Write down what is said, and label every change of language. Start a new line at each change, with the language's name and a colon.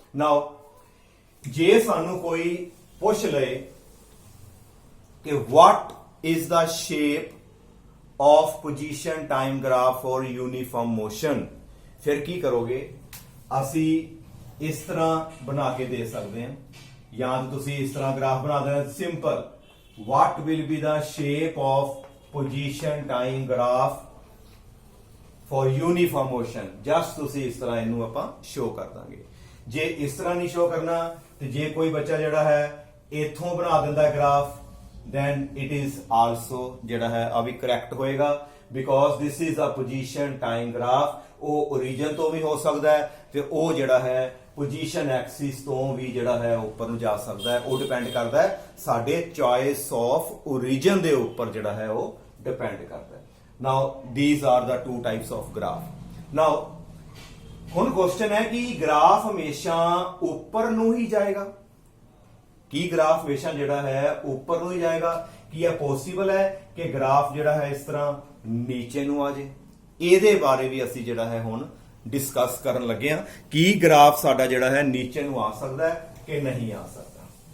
Punjabi: ਨਾਓ ਜੇ ਸਾਨੂੰ ਕੋਈ ਪੁੱਛ ਲਏ ਕਿ
English: what is the shape of position time graph for uniform motion,
Punjabi: ਫਿਰ ਕੀ ਕਰੋਗੇ, ਅਸੀਂ ਇਸ ਤਰ੍ਹਾਂ ਬਣਾ ਕੇ ਦੇ ਸਕਦੇ ਹਾਂ, ਜਾਂ ਤਾਂ ਤੁਸੀਂ ਇਸ ਤਰ੍ਹਾਂ ਗ੍ਰਾਫ ਬਣਾ ਦੇਣਾ simple.
English: what will be the shape of position time graph for uniform motion, just
Punjabi: ਤੁਸੀਂ ਇਸ ਤਰ੍ਹਾਂ ਇਹਨੂੰ ਆਪਾਂ ਸ਼ੋ ਕਰ ਦਾਂਗੇ। ਜੇ ਇਸ ਤਰ੍ਹਾਂ ਨਹੀਂ ਸ਼ੋ ਕਰਨਾ ਤੇ ਜੇ ਕੋਈ ਬੱਚਾ ਜਿਹੜਾ ਹੈ ਇਥੋਂ ਬਣਾ ਦਿੰਦਾ graph,
English: then it is also
Punjabi: ਜਿਹੜਾ ਹੈ ਆ ਵੀ ਕਰੈਕਟ ਹੋਏਗਾ,
English: because this is a position time graph।
Punjabi: ਉਹ origin ਤੋਂ ਵੀ ਹੋ ਸਕਦਾ ਹੈ ਤੇ ਉਹ ਜਿਹੜਾ ਹੈ ਪੋਜੀਸ਼ਨ ਐਕਸਿਸ ਤੋਂ ਵੀ ਜਿਹੜਾ ਹੈ ਉੱਪਰ ਨੂੰ ਜਾ ਸਕਦਾ ਹੈ। ਉਹ ਡਿਪੈਂਡ ਕਰਦਾ ਹੈ ਸਾਡੇ ਚੋਇਸ ਆਫ origin ਦੇ ਉੱਪਰ ਜਿਹੜਾ ਹੈ ਉਹ ਡਿਪੈਂਡ ਕਰਦਾ ਹੈ।
English: Now these are the two types of graph।
Punjabi: ਨਾਓ ਹੁਣ ਕੁਐਸਚਨ ਹੈ ਕਿ ਗ੍ਰਾਫ ਹਮੇਸ਼ਾ ਉੱਪਰ ਨੂੰ ਹੀ ਜਾਏਗਾ, ਕੀ ਗ੍ਰਾਫ ਹਮੇਸ਼ਾ ਜਿਹੜਾ ਹੈ ਉੱਪਰ ਨੂੰ ਹੀ ਜਾਏਗਾ? ਕੀ ਇਹ ਪੋਸੀਬਲ ਹੈ ਕਿ ਗ੍ਰਾਫ ਜਿਹੜਾ ਹੈ ਇਸ ਤਰ੍ਹਾਂ ਨੀਚੇ ਨੂੰ ਆ ਜਾਏ? ਇਹਦੇ ਬਾਰੇ ਵੀ ਅਸੀਂ ਜਿਹੜਾ ਹੈ ਹੁਣ ਡਿਸਕਸ ਕਰਨ ਲੱਗੇ ਹਾਂ ਕਿ ਗ੍ਰਾਫ ਸਾਡਾ ਜਿਹੜਾ ਹੈ ਨੀਚੇ ਨੂੰ ਆ ਸਕਦਾ ਹੈ ਕਿ ਨਹੀਂ ਆ ਸਕਦਾ।